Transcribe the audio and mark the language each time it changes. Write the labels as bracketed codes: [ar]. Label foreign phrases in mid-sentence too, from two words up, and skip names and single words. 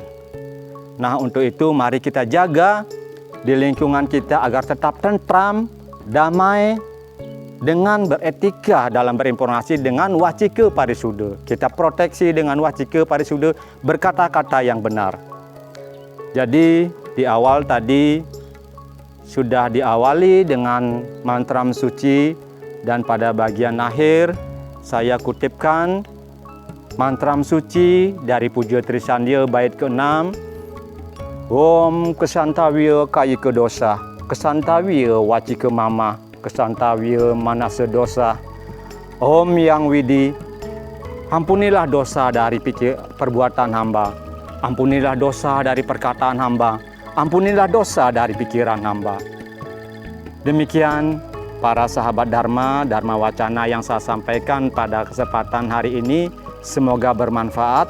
[id] Nah, untuk itu mari kita jaga di lingkungan kita agar tetap tentram, damai, dengan beretika dalam berinformasi dengan wacike parisuda. Kita proteksi dengan wacike parisuda, berkata-kata yang benar. Jadi di awal tadi sudah diawali dengan mantram suci, dan pada bagian akhir saya kutipkan mantram suci dari Puja Trisandya bait ke-6. [sa] ॐ क्षन्तव्यः कायिको दोषः क्षन्तव्यो वाचिको मम क्षन्तव्यो मानसो दोषः. [id] Om Yang Widi, ampunilah dosa dari perbuatan hamba, ampunilah dosa dari perkataan hamba, ampunilah dosa dari pikiran hamba. Demikian para sahabat Dharma, Dharma Wacana yang saya sampaikan pada kesempatan hari ini, semoga bermanfaat.